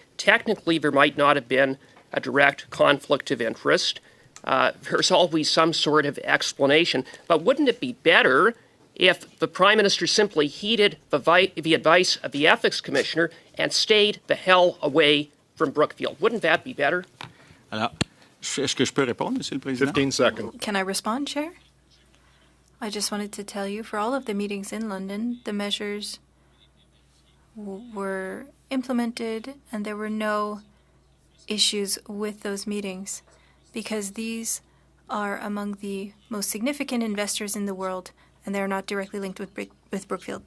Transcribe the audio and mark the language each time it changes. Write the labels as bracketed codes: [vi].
[en] Technically, there might not have been a direct conflict of interest. There's always some sort of explanation. But wouldn't it be better if the Prime Minister simply heeded the advice of the Ethics Commissioner and stayed the hell away from Brookfield? Wouldn't that be better? [fr] Alors, est-ce que je peux répondre, Monsieur le Président? [en] 15 seconds. Can I respond, Chair? I just wanted to tell you, for all of the meetings in London, the measures were implemented and there were no issues with those meetings because these are among the most significant investors in the world and they're not directly linked with Brookfield.